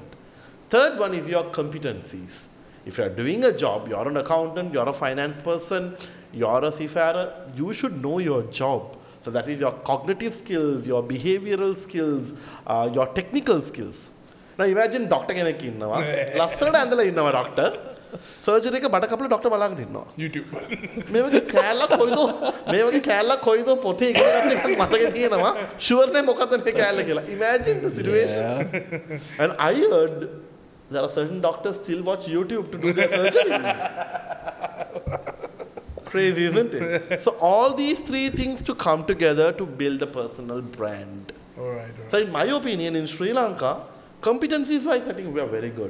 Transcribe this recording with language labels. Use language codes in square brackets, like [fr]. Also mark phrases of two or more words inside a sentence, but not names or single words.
[en] Third one is your competencies. If you're doing a job, you're an accountant, you're a finance person, you're a seafarer, you should know your job. So that is your cognitive skills, your behavioral skills, your technical skills. Now imagine doctor [si] කෙනෙක් ඉන්නවා. ලස්සනට ඇඳලා ඉන්නවා doctor. Surgery එක බඩ කපලා doctor බලාගෙන ඉන්නවා. YouTube. මේ වගේ කෑල්ලක් කොයිද පොතේ ඉගෙන ගන්න එකක් මතකේ තියෙනවා. Sure නේ මොකද්ද මේ කෑල්ල කියලා. [en] Imagine the situation. Yeah. And I heard there are certain doctors still watch YouTube to do their surgeries. Crazy, isn't it? So all these three things to come together to build a personal brand. All right. So in my opinion, in Sri Lanka, competencies-wise, I think we are very good.